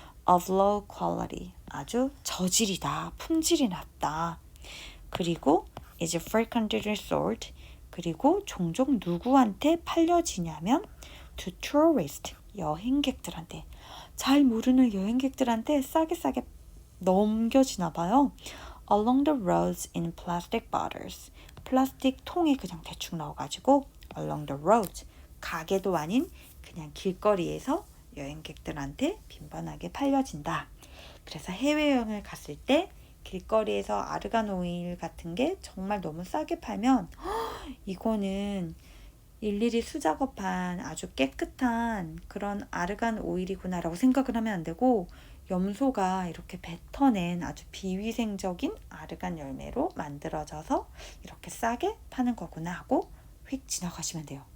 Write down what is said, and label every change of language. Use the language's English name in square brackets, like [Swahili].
[English] of low quality, [Korean] 아주 저질이다, 품질이 낮다. 그리고 [English] is frequently sold, [Korean] 그리고 종종 누구한테 팔려지냐면 [English] to tourists. 여행객들한테. [Korean] 잘 모르는 여행객들한테 싸게 넘겨지나 봐요. [English] Along the roads in plastic bottles. [Korean] 플라스틱 통에 그냥 대충 넣어가지고 [English] along the roads. [Korean] 가게도 아닌 그냥 길거리에서 여행객들한테 빈번하게 팔려진다. 그래서 해외여행을 갔을 때 길거리에서 아르간 오일 같은 게 정말 너무 싸게 팔면 이거는 일일이 수작업한 아주 깨끗한 그런 아르간 오일이구나라고 생각을 하면 안 되고 염소가 이렇게 뱉어낸 아주 비위생적인 아르간 열매로 만들어져서 이렇게 싸게 파는 거구나 하고 휙 지나가시면 돼요.